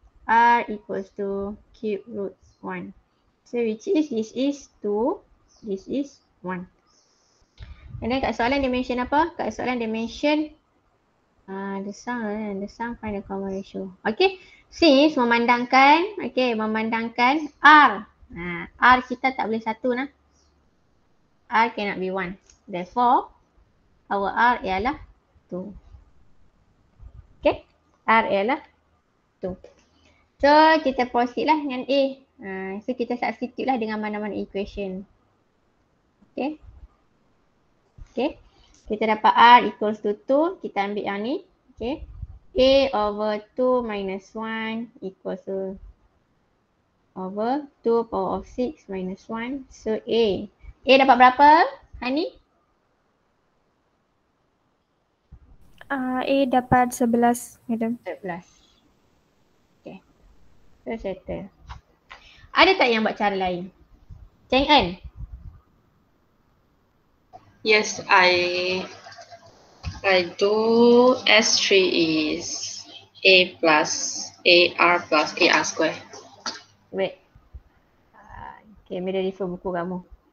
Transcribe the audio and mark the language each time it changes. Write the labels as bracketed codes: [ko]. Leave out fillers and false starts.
[en] R equals to cube root 1. So which is, this is 2, this is 1. [ms] And then kat soalan dia mention apa? Kat soalan dia mention [en] the sum find the common ratio. Okay, since memandangkan R. [ms] R kita tak boleh satu nah. [en] R cannot be 1. Therefore, our R ialah 2. [ms] Okay, R ialah 2. So kita proceed lah dengan A. So kita substitute lah dengan mana-mana equation. Okay. Kita dapat R equals to 2. Kita ambil yang ni. Okay. [en] A over 2 minus 1 equals to over 2 power of 6 minus 1. [ms] So A dapat berapa, Hani? A dapat 11, madam. [en] 11. Okay. So settle. [ms] Ada tak yang buat cara lain? Cheng En? [en] Yes, I do S3 is A plus AR plus AR square. Wait. [ms] Okay, Mira refer buku kamu.